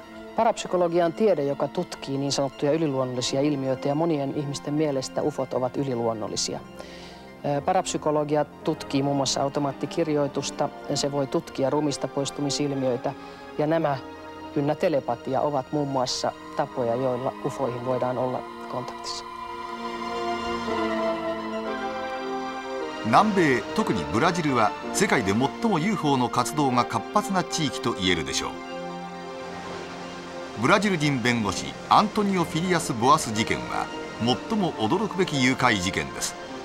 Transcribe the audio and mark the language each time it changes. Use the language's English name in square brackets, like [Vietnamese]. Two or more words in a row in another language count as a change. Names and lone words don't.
[Finnish] Parapsykologia on tiede, joka tutkii niin sanottuja yliluonnollisia ilmiöitä, ja monien ihmisten mielestä UFOt ovat yliluonnollisia. Parapsykologia tutkii muun muassa automaattikirjoitusta, se voi tutkia ruumiista poistumisilmiöitä, ja nämä ynnä telepatia ovat muun muassa tapoja, joilla UFOihin voidaan olla kontaktissa. [Japanese] 南米、特にブラジルは世界で最も UFO の活動が活発な地域と言えるでしょう。ブラジル人弁護士アントニオ・フィリアス・ボアス事件は最も驚くべき誘拐事件です。